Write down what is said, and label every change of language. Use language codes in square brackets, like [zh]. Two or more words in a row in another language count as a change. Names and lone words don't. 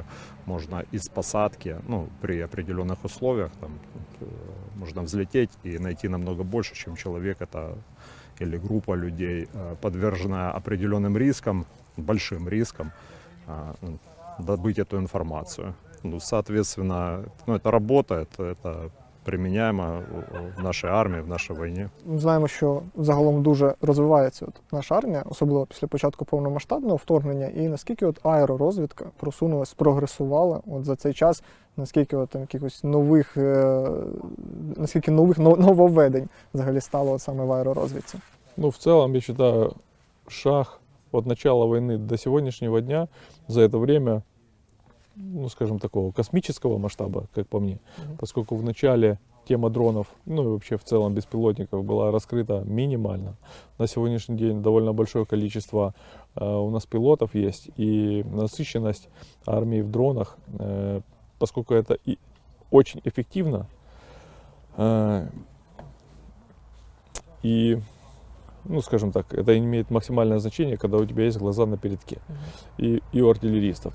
[ru] Можно из посадки, ну, при определенных условиях, там, можно взлететь и найти намного больше, чем человек это, или группа людей, подвержена определенным рискам, большим рискам, добыть эту информацию. Ну, соответственно, ну, это работает, это [uk] применяємо в нашій армії, в нашій війні. Ми знаємо, що загалом дуже розвивається от наша армія, особливо після початку повномасштабного вторгнення, і наскільки от аеророзвідка просунулась, прогресувала от за цей час, наскільки от там якихось нових, нововведень взагалі стало от саме в аеророзвідці? Ну, [ru] в целом, я считаю, шаг от начала войны до сегодняшнего дня, за это время ну, скажем, такого космического масштаба, как по мне, поскольку в начале тема дронов, ну и вообще в целом беспилотников была раскрыта минимально. На сегодняшний день довольно большое количество у нас пилотов есть, и насыщенность армии в дронах, поскольку это и очень эффективно, и, ну, скажем так, это имеет максимальное значение, когда у тебя есть глаза на передке, и у артиллеристов.